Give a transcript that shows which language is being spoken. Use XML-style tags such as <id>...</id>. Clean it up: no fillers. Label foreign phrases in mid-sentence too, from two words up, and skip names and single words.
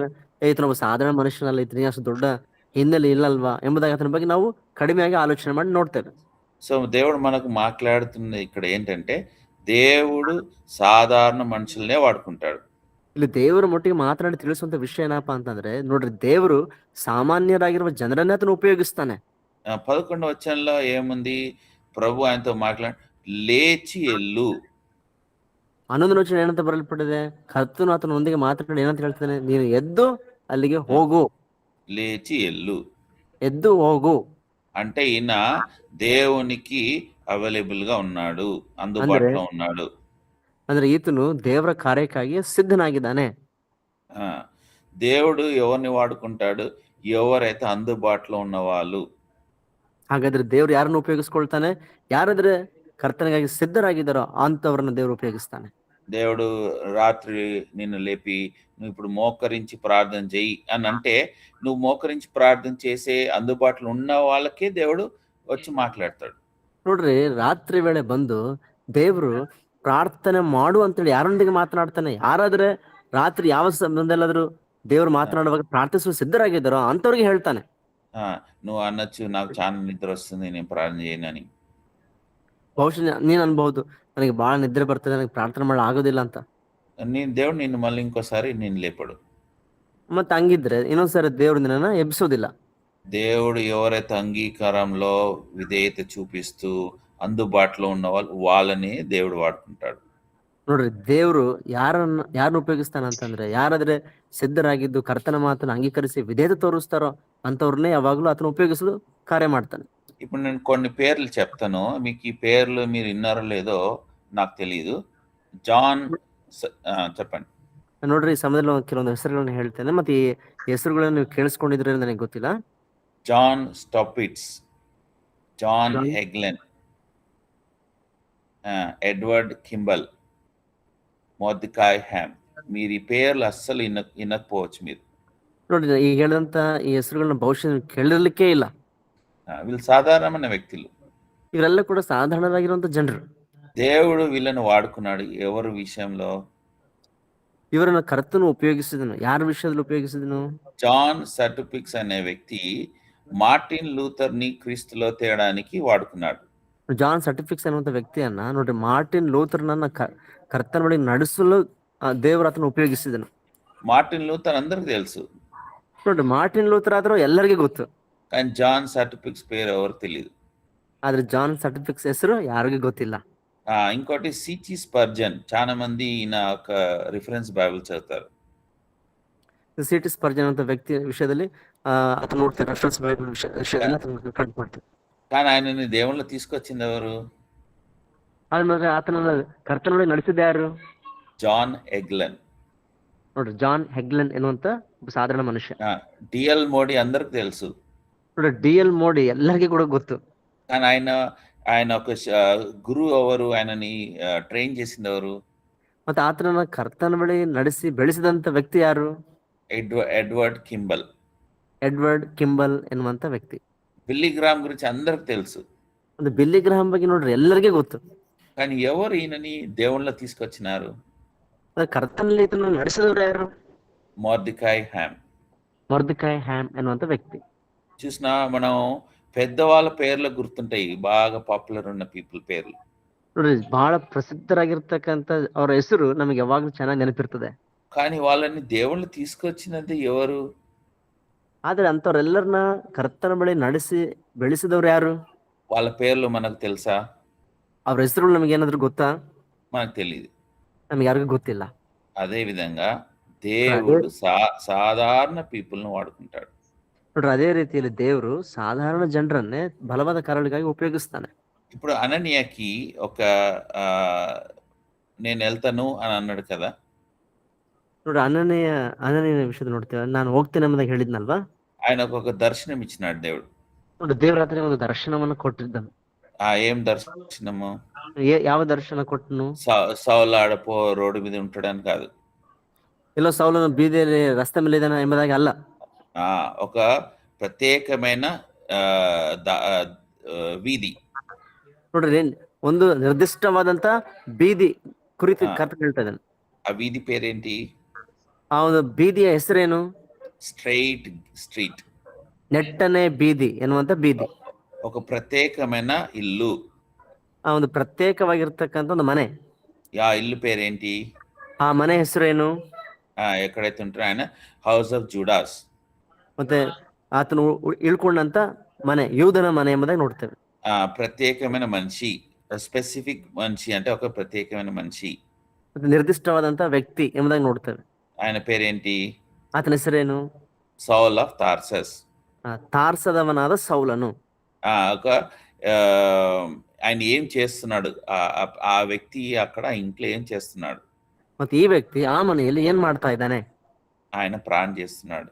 <kn>ಈತನೊಬ್ಬ ಸಾಧಾರಣ ಮನುಷ್ಯನಲ್ಲ, ಈತನಿಗೆ ಅಷ್ಟು ದೊಡ್ಡ ಹಿನ್ನೆಲೆ ಇಲ್ಲಲ್ವಾ ಎಂಬುದಾಗಿ ಆತನ ಬಗ್ಗೆ ನಾವು ಕಡಿಮೆಯಾಗಿ ಆಲೋಚನೆ ಮಾಡಿ ನೋಡ್ತೇವೆ.</kn> <te>సో దేవుడు మనకు మాట్లాడుతున్న ఇక్కడ ఏంటంటే, దేవుడు సాధారణ మనుషులనే వాడుకుంటాడు.</te> <kn>ಇಲ್ಲಿ ದೇವರ ಮಟ್ಟಿಗೆ ಮಾತನಾಡಿ ತಿಳಿಸುವಂತ ವಿಷಯ ಏನಪ್ಪಾ ಅಂತಂದ್ರೆ, ನೋಡ್ರಿ, ದೇವರು ಸಾಮಾನ್ಯರಾಗಿರುವ ಜನರನ್ನೇ ಆತನ ಉಪಯೋಗಿಸ್ತಾನೆ.</kn> <te>11వ వచనంలో ఏముంది? ప్రభు ఆయనతో మాట్లాడి లేచి ఎల్లు.</te> <kn>11ನೇ ವಚನ ಏನಂತ ಬರಲ್ಪಟ್ಟಿದೆ? ಕರ್ತನು ಆತನೊಂದಿಗೆ ಮಾತನಾಡಿ ಏನಂತ ಹೇಳ್ತಾನೆ? ನೀನು ಎದ್ದು ಅಲ್ಲಿಗೆ ಹೋಗು.</kn> <te>లేచి ఎల్లు</te> <kn>ಎದ್ದು ಹೋಗು</kn> <te>అంటే ఈయన దేవునికి అవైలబుల్ గా ఉన్నాడు, అందుబాటులో ఉన్నాడు.</te> <kn>ಅಂದ್ರೆ ಈತನು ದೇವರ ಕಾರ್ಯಕ್ಕಾಗಿ ಸಿದ್ಧನಾಗಿದ್ದಾನೆ.</kn> <te>దేవుడు ఎవరిని వాడుకుంటాడు? ఎవరైతే అందుబాటులో ఉన్న వాళ్ళు.</te> <kn>ಹಾಗಾದ್ರೆ ದೇವ್ರು ಯಾರನ್ನು ಉಪಯೋಗಿಸ್ಕೊಳ್ತಾನೆ? ಯಾರಾದ್ರೆ ಕರ್ತನಿಗಾಗಿ ಸಿದ್ಧರಾಗಿದ್ದಾರೋ ಅಂತವ್ರನ್ನ ದೇವರು ಉಪಯೋಗಿಸ್ತಾನೆ.</kn> <te>దేవుడు రాత్రి నిన్ను లేపి నువ్వు ఇప్పుడు మోకరించి ప్రార్థన చెయ్యి అని అంటే, నువ్వు మోకరించి ಪ್ರಾರ್ಥನೆ చేసే అందుబాటులో ఉన్న వాళ్ళకే దేవుడు వచ్చి ಮಾತಾಡ್ತಾడు.</te> <kn>ನೋಡ್ರಿ, ರಾತ್ರಿ ವೇಳೆ ಬಂದು ದೇವ್ರು ಪ್ರಾರ್ಥನೆ ಮಾಡು ಅಂತೇಳಿ ಯಾರೊಂದಿಗೆ ಮಾತನಾಡ್ತಾನೆ? ಯಾರಾದ್ರೆ ರಾತ್ರಿ ಯಾವ ಸಂದರ್ಭದಲ್ಲಾದ್ರೂ ದೇವ್ರು ಮಾತನಾಡುವಾಗ ಪ್ರಾರ್ಥಿಸುವ ಸಿದ್ಧರಾಗಿದ್ದಾರೋ ಅಂತವ್ರಿಗೆ ಹೇಳ್ತಾನೆ.</kn> <te>నువ్వు అనొచ్చు, నాకు చాలా నిద్ర వస్తుంది, నేను ప్రార్థన చేయనని.</te> <kn>ಬಹುಶಃ ನೀನ್ ಅನ್ಬಹುದು, ನನಗೆ ಬಹಳ ನಿದ್ರೆ ಬರ್ತದೆ, ನನಗೆ ಪ್ರಾರ್ಥನೆ ಮಾಡಲು ಆಗೋದಿಲ್ಲ ಅಂತ.</kn> <te>దేవుడు నిన్ను మళ్ళీ ఇంకోసారి నిన్ను లేపడు.</te> <kn>ಮತ್ತೆ ಹಂಗಿದ್ರೆ ಇನ್ನೊಂದ್ಸರಿ ದೇವ್ರು ನಿನ್ನನ್ನ ಎಬ್ಬಿಸೋದಿಲ್ಲ.</kn> <te>దేవుడు ఎవరైతే అంగీకారంలో విధేయత చూపిస్తూ అందుబాటులో ఉన్న వాళ్ళని దేవుడు వాడుకుంటాడు.</te> <kn>ನೋಡ್ರಿ, ದೇವ್ರು ಯಾರನ್ನ ಉಪಯೋಗಿಸ್ತಾನಂತಂದ್ರೆ, ಯಾರಾದ್ರೆ ಸಿದ್ಧರಾಗಿದ್ದು ಕರ್ತನ ಮಾತನ್ನ ಅಂಗೀಕರಿಸಿ ವಿಧೇಯತೆ ತೋರಿಸ್ತಾರೋ ಅಂತವ್ರನ್ನೇ ಯಾವಾಗ್ಲೂ ಆತನ ಉಪಯೋಗಿಸಲು ಕಾರ್ಯ ಮಾಡ್ತಾನೆ.</kn> <te>ఇప్పుడు నేను కొన్ని పేర్లు చెప్తాను, మీకు ఈ పేర్లు మీరు విన్నారో లేదో నాకు తెలియదు. ಜಾನ್ చెప్పండి.</te> <kn>ನೋಡ್ರಿ, ಈ ಸಮಯದಲ್ಲಿ ಕೆಲವೊಂದು ಹೆಸರುಗಳನ್ನ ಹೇಳ್ತೇನೆ, ಮತ್ತೆ ಈ ಹೆಸರುಗಳನ್ನ ನೀವು ಕೇಳಿಸ್ಕೊಂಡಿದ್ರೆ ನನಗೆ ಗೊತ್ತಿಲ್ಲ. ಜಾನ್ ಸ್ಟಾಪಿಟ್ಸ್, ಜಾನ್ ಹೆಗ್ಲೆನ್,</kn> <te>ఎడ్వర్డ్ కింబల్, మొర్దెకాయ్ హ్యామ్. మీరు ఈ పేర్లు అస్సలు వినకపోవచ్చు మీరు.</te> <kn>ನೋಡ್ರಿ, ಈಗ ಹೇಳಿದಂತ ಈ ಹೆಸರುಗಳನ್ನ ಬಹುಶಃ ಕೇಳಿರ್ಲಿಕ್ಕೆ ಇಲ್ಲ.</kn> <te>వీళ్ళు సాధారణమైన వ్యక్తులు.</te> <kn>ಇವರೆಲ್ಲ ಕೂಡ ಸಾಧಾರಣವಾಗಿರುವಂತ ಜನರು.</kn> <te>దేవుడు వీళ్ళని వాడుకున్నాడు ఎవరి విషయంలో?</te> <kn>ಇವರನ್ನ ಕರ್ತನು ಉಪಯೋಗಿಸಿದನು. ಯಾರ ವಿಷಯದಲ್ಲಿ ಉಪಯೋಗಿಸಿದನು?</kn> <te>జాన్ సర్టిఫిక్స్ అనే వ్యక్తి మార్టిన్ లూథర్ ని క్రీస్తులో తేడానికి వాడుకున్నాడు.</te> <kn>ಜಾನ್ ಸರ್ಟಿಫಿಕ್ಸ್ ಅನ್ನುವಂತ ವ್ಯಕ್ತಿಯನ್ನ ನೋಡ್ರಿ, ಮಾರ್ಟಿನ್ ಲೂಥರ್ನನ್ನ ಕರ್ತನ ಬಳಿ ನಡೆಸಲು ದೇವರು ಆತನ ಉಪಯೋಗಿಸಿದನು.</kn> <te>మార్టిన్ లూథర్ అందరికి తెలుసు.</te> <kn>ನೋಡ್ರಿ, ಮಾರ್ಟಿನ್ ಲೂಥರ್ ಆದ್ರೂ ಎಲ್ಲರಿಗೂ ಗೊತ್ತು,</kn> <te>కానీ జాన్ సర్టిఫిక్స్ పేరు ఎవరు తెలియదు.</te> <kn>ಆದ್ರೆ ಜಾನ್ ಸರ್ಟಿಫಿಕ್ಸ್ ಹೆಸರು ಯಾರಿಗೂ ಗೊತ್ತಿಲ್ಲ.</kn> <te>ఇంకోటి సిచి స్పర్జన్, చాలా మంది ఈయన ఒక రిఫరెన్స్ బైబిల్ చదువుతారు.</te> <kn>ಸಿಟಿ ಸ್ಪರ್ಜನ್ ಅಂತ ವ್ಯಕ್ತಿ ವಿಷಯದಲ್ಲಿ ಆತನ ನೋಡ್ತಾರೆ, ರೆಫರೆನ್ಸ್ ಬೈಬಲ್ ವಿಷಯದಲ್ಲಿ ಕಂಡು ಮಾಡ್ತಾರೆ.</kn> <te>కానీ ఆయనని దేవుళ్ళు తీసుకొచ్చింది ఎవరు?</te> <kn>ಆದ್ರೆ ಆತನ ಕರ್ತನ ನಡೆಸಿದ ಯಾರು? ಜಾನ್ ಹೆಗ್ಲೆನ್. ನೋಡ್ರಿ, ಜಾನ್ ಹೆಗ್ಲೆನ್ ಎನ್ನುವಂತ ಒಬ್ಬ ಸಾಧಾರಣ ಮನುಷ್ಯ.</kn> <te>డిఎల్ మోడీ అందరికి తెలుసు.</te> <kn>ನೋಡ್ರಿ, ಡಿಎಲ್ ಮೋಡಿ ಎಲ್ಲರಿಗೂ ಕೂಡ ಗೊತ್ತು.</kn> <te>కానీ ఆయన ఒక గురువు ఎవరు? ఆయనని ట్రైన్ చేసింది ఎవరు?</te> <kn>ಮತ್ತೆ ಆತನ ಕರ್ತನ ಬಳಿ ನಡೆಸಿ ಬೆಳೆಸಿದಂತ ವ್ಯಕ್ತಿ ಯಾರು?</kn> <te>ఎడ్వర్డ్ కింబల్.</te> <kn>ಎಡ್ವರ್ಡ್ ಕಿಂಬಲ್ ಎನ್ನುವಂತ ವ್ಯಕ್ತಿ.</kn> <te>బిల్లీ గ్రామ్ గురించి అందరికి తెలుసు.</te> <kn>ಒಂದು ಬಿಲ್ಲಿ ಗ್ರಹಾಂ ಬಗ್ಗೆ ನೋಡ್ರಿ ಎಲ್ಲರಿಗೂ ಗೊತ್ತು.</kn> <te>కానీ ఎవరు ఈయనని దేవుళ్ళ తీసుకొచ్చినారు?</te> <kn>ಕರ್ತನಲ್ಲಿ ಇದನ್ನು ನಡೆಸಿದವರು ಯಾರು?</kn> <te>మొర్దెకాయ్ హ్యామ్.</te> <kn>ಮೊರ್ದೆಕಾಯ್ ಹ್ಯಾಮ್ ಎನ್ನುವಂತ ವ್ಯಕ್ತಿ.</kn> <te>చూసినా మనం పెద్దవాళ్ళ పేర్లు గుర్తుంటాయి, బాగా పాపులర్ ఉన్న పీపుల్ పేర్లు.</te> <kn>ನೋಡ್ರಿ, ಬಹಳ ಪ್ರಸಿದ್ಧರಾಗಿರ್ತಕ್ಕಂಥ ಅವರ ಹೆಸರು ನಮಗೆ ಯಾವಾಗ್ಲೂ ಚೆನ್ನಾಗಿ ನೆನಪಿರ್ತದೆ.</kn> <te>కానీ వాళ్ళని దేవుళ్ళు తీసుకొచ్చినది ఎవరు?</te> <kn>ಆದ್ರೆ ಅಂತವ್ರೆಲ್ಲರನ್ನ ಕರ್ತನ ಬಳಿ ನಡೆಸಿ ಬೆಳೆಸಿದವ್ರು ಯಾರು?</kn> <te>వాళ్ళ పేర్లు మనకు తెలుసా?</te> <kn>ಅವ್ರ ಹೆಸರುಗಳು ನಮಗೆ ಏನಾದ್ರು ಗೊತ್ತಾ?</kn> <te>మనకు తెలియదు.</te> <kn>ನಮ್ಗೆ ಯಾರಿಗೂ ಗೊತ್ತಿಲ್ಲ.</kn> <te>అదే విధంగా దేవుడు సాధారణ పీపుల్ ను వాడుకుంటాడు.</te> <kn>ನೋಡ್ರಿ, ಅದೇ ರೀತಿಯಲ್ಲಿ ದೇವರು ಸಾಧಾರಣ ಜನರನ್ನೇ ಬಲವಾದ ಕಾರ್ಯಗಳಿಗಾಗಿ ಉಪಯೋಗಿಸ್ತಾನೆ.</kn> <te>ఇప్పుడు అననీయకి ఒక నేను వెళ్తాను అని అన్నాడు కదా.</te> <kn>ನೋಡ್ರಿ, ಅನನೀಯ ವಿಷಯದ ನೋಡ್ತೇವೆ, ನಾನು ಹೋಗ್ತೇನೆ ಎಂಬುದಾಗಿ ಹೇಳಿದ್ನಲ್ವಾ.</kn> <te>ఆయనకు ఒక దర్శనం ఇచ్చినాడు దేవుడు.</te> <kn>ನೋಡ್ರಿ, ದೇವರಾತ್ರಿ ಒಂದು ದರ್ಶನವನ್ನು ಕೊಟ್ಟಿದ್ದನು.</kn> <te>ఏం దర్శనము?</te> <kn>ಯಾವ ದರ್ಶನ ಕೊಟ್ಟನು?</kn> <te>సౌలు ఆడపో రోడ్డు మీద ఉంటాడని కాదు.</te> <kn>ಎಲ್ಲೋ ಸೌಲನು ಬೀದಿಯಲ್ಲಿ ರಸ್ತೆ ಮೇಲೆ ಇದ್ದಾನೆ ಎಂಬುದಾಗಿ ಅಲ್ಲ.</kn> <te>ఒక ప్రత్యేకమైన వీధి.</te> <kn>ನೋಡ್ರಿ, ಒಂದು ನಿರ್ದಿಷ್ಟವಾದಂತ ಬೀದಿ ಕುರಿತು ಕರ್ತನು ಹೇಳ್ತಾ ಇದ್ದಾನೆ.</kn> <te>ఆ వీధి పేరేంటి?</te> <kn>ಆ ಒಂದು ಬೀದಿಯ ಹೆಸರೇನು?</kn> <en>Straight Street.</en> <kn>ನೆಟ್ಟನೆ ಬೀದಿ ಎನ್ನುವಂತ ಬೀದಿ.</kn> <te>ఒక ప్రత్యేకమైన ఇల్లు.</te> <kn>ಆ ಒಂದು ಪ್ರತ್ಯೇಕವಾಗಿರ್ತಕ್ಕಂಥ ಒಂದು ಮನೆ.</kn> <te>ఆ ఇల్లు పేరేంటి?</te> <kn>ಆ ಮನೆ ಹೆಸರೇನು?</kn> <te>ఎక్కడైతే ఉంటారో ఆయన</te> <en>house of Judas.</en> <kn>ಮತ್ತೆ ಆತನು ಇಳ್ಕೊಂಡಂತ ಮನೆ ಯೂದನ ಮನೆ ಎಂಬುದಾಗಿ ನೋಡ್ತೇವೆ.</kn> <te>ప్రత్యేకమైన మనిషి, స్పెసిఫిక్ మనిషి అంటే ఒక ప్రత్యేకమైన మనిషి,</te> <kn>ಮತ್ತೆ ನಿರ್ದಿಷ್ಟವಾದಂತ ವ್ಯಕ್ತಿ ಎಂಬುದಾಗಿ ನೋಡ್ತೇವೆ.</kn> <te>ఆయన పేరేంటి?</te> <kn>ಆತನ ಹೆಸರೇನು?</kn> <en>Saul of Tarsus.</en> <kn>ತಾರ್ಸದವನಾದ ಸೌಲನು.</kn> <te>ఒక ఆయన ఏం చేస్తున్నాడు? ఆ వ్యక్తి అక్కడ ఇంట్లో ఏం చేస్తున్నాడు?</te> <kn>ಮತ್ತೆ ಈ ವ್ಯಕ್ತಿ ಆ ಮನೆಯಲ್ಲಿ ಏನ್ ಮಾಡ್ತಾ ಇದ್ದಾನೆ?</kn> <te>ఆయన ప్రార్థన చేస్తున్నాడు.</te>